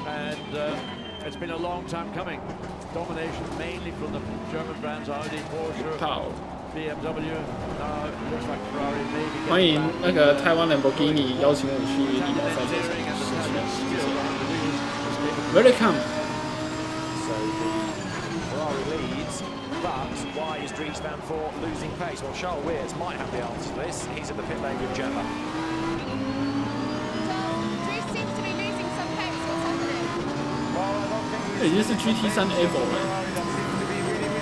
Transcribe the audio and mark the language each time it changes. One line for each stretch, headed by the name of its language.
English: It's been a long time coming. Domination mainly from the German brands Audi, Porsche, BMW. Looks like Ferrari maybe.
Chinese: 欢迎那个台湾兰博基尼邀请我去地表赛这场事情。
English: Welcome. So the Ferrari leads, but why is Dries Van Voort losing pace? Well, Charles Weers might have the answer to this. He's at the pit lane with Gemma. Dries seems to be losing some pace. What's happening?
Chinese: 这已经是 GT3 Evo 了。